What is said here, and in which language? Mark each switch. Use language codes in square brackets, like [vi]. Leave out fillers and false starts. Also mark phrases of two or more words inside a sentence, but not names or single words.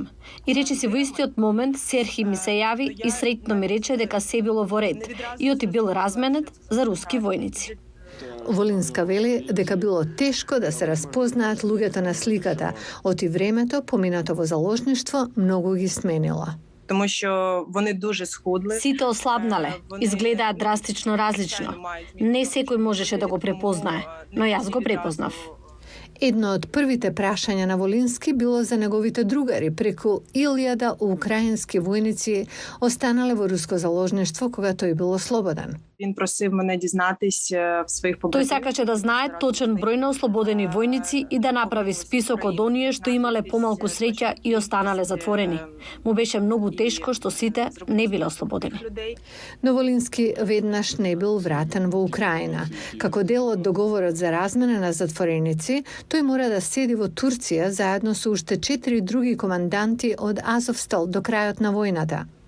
[mk] И речиси во истиот момент Серхи ми се јави и среќно ми рече дека се било во ред и оти бил разменет за руски војници. Волинска вели дека било тешко да се распознаат луѓето на сликата, оти времето поминато во заложништво многу ги сменило. [uk] Тому що вони дуже схудли. [mk] Сите ослабнале, изгледаат драстично различно. Не секој можеше да го препознае, но јас го препознав. Едно од првите прашања на Волински било за неговите другари, преку 1000 украински војници останале во руско заложништво кога тој бил ослободен. [uk] Він просив мене дізнатись в своїх [mk] Тој [uk] побратимів. [mk] сакаше да знае точен број на ослободени војници и да направи список од оние што имале помалку среќа и останале затворени. Му беше многу тешко што сите не биле ослободени. Но Волински веднаш не бил вратен во Украина. Како дел од договорот за размена на затвореници, тој мора да седи во Турција заедно со уште 4 други команданти од Азовстал до крајот на војната.